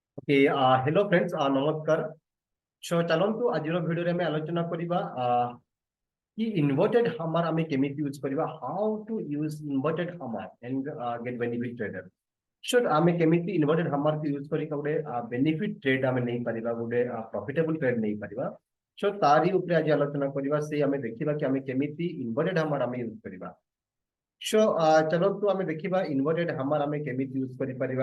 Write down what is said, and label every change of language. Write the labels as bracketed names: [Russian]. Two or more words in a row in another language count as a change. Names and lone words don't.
[English] okay hello friends नमस्कार। [Odia] सो चलନ୍ତୁ ଆଜିର ଭିଡ଼ିଓରେ ଆମେ ଆଲୋଚନା କରିବା कि [English] inverted hammer [Odia] ଆମେ କେମିତି ୟୁଜ କରିବା, [English] how to use inverted hammer and get benefit trader. [Odia] सो ଆମେ କେମିତି [English] inverted hammer [Odia] କୁ ୟୁଜ କରି ଗୋଟେ [English] benefit trade [Odia] ଆମେ ନେଇ ପାରିବା, ଗୋଟେ [English] profitable trade [Odia] ନେଇ ପାରିବା। सो तारी ଉପରେ ଆଜି ଆଲୋଚନା କରିବା, ସେ ଆମେ ଦେଖିବା कि ଆମେ କେମିତି [English] inverted hammer [Odia] ଆମେ ୟୁଜ କରିବା। सो चलନ୍ତୁ ଆମେ ଦେଖିବା [English] inverted hammer [Odia] ଆମେ କେମିତି ୟୁଜ କରି ପାରିବା।